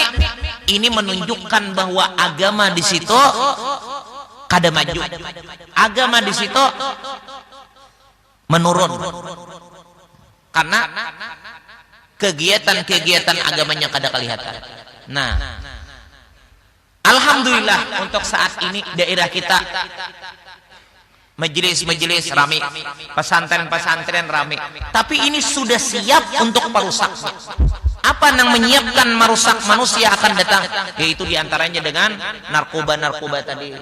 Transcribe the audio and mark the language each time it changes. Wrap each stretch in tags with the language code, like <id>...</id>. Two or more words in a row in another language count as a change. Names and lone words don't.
<id>Ini menunjukkan bahwa agama di situ kada maju. Agama di situ menurun. Karena kegiatan-kegiatan agamanya kada kelihatan. Nah, alhamdulillah untuk saat ini daerah kita majelis-majelis rame, pesantren-pesantren rame. Tapi ini sudah siap untuk perusaknya. Apa yang menyiapkan merusak manusia akan datang? Yaitu diantaranya dengan narkoba-narkoba tadi.</id>